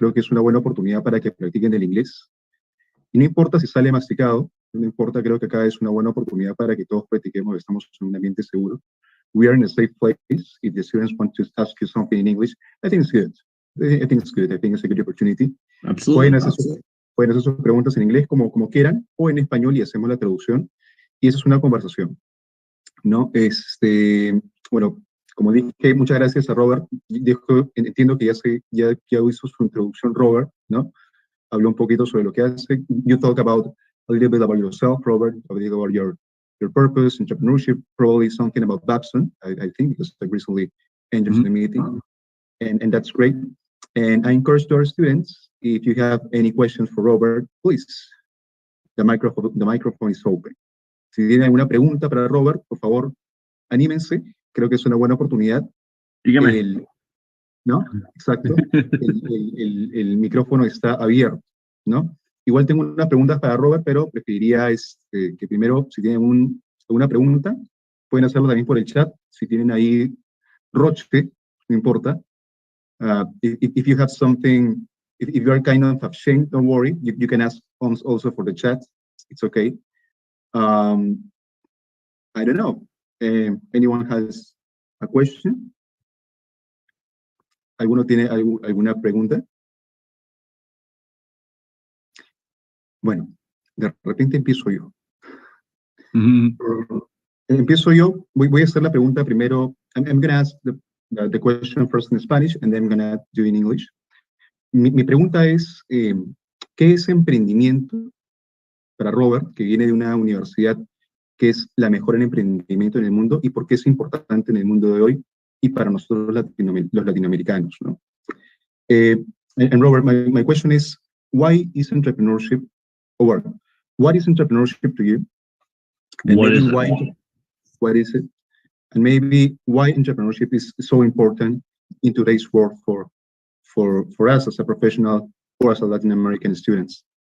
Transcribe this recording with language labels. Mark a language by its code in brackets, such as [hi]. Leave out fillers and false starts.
[es] Creo que es una buena oportunidad para que practiquen el inglés. Y no importa si sale masticado, no importa, creo que acá es una buena oportunidad para que todos practiquemos, estamos en un ambiente seguro. [en] We are in a safe place. If the students want to ask you something in English, I think it's good. I think it's good. I think it's a good opportunity. Absolutely. [es] Pueden hacer sus preguntas en inglés como quieran, o en español y hacemos la traducción. Y eso es una conversación, ¿no? Bueno, como dije, muchas gracias a Robert. Entiendo que ya hizo su introducción Robert, ¿no? Habló un poquito sobre lo que hace. [en] You talk about a little bit about yourself, Robert, a little about your purpose, entrepreneurship, probably something about Babson, I think, because I recently entered the meeting, and that's great. And I encourage to our students, if you have any questions for Robert, please, the microphone is open. [es] Si tienen alguna pregunta para Robert, por favor, anímense. Creo que es una buena oportunidad. Dígame. ¿No? Exacto. El micrófono está abierto, ¿no? Igual tengo unas preguntas para Robert, pero preferiría que primero, si tienen alguna pregunta, pueden hacerlo también por el chat. Si tienen ahí Roche, no importa. [en] If you have something, if you are kind of ashamed, don't worry. You can ask also for the chat. It's okay. I don't know. Anyone has a question? [es] ¿Alguno tiene alguna pregunta? Bueno, de repente empiezo yo. Empiezo yo. Voy a hacer la pregunta primero. [en] I'm going to ask the question first in Spanish, and then I'm going to do it in English. [es] Mi pregunta es, ¿qué es emprendimiento para Robert, que viene de una universidad que es la mejor en emprendimiento en el mundo, y por qué es importante en el mundo de hoy y para nosotros los latinoamericanos, ¿no? [en] And Robert, my question is, why is entrepreneurship, or what is entrepreneurship to you? And What maybe is why, it? what is it? And maybe why entrepreneurship is so important in today's world for us as a professional or as a Latin American students.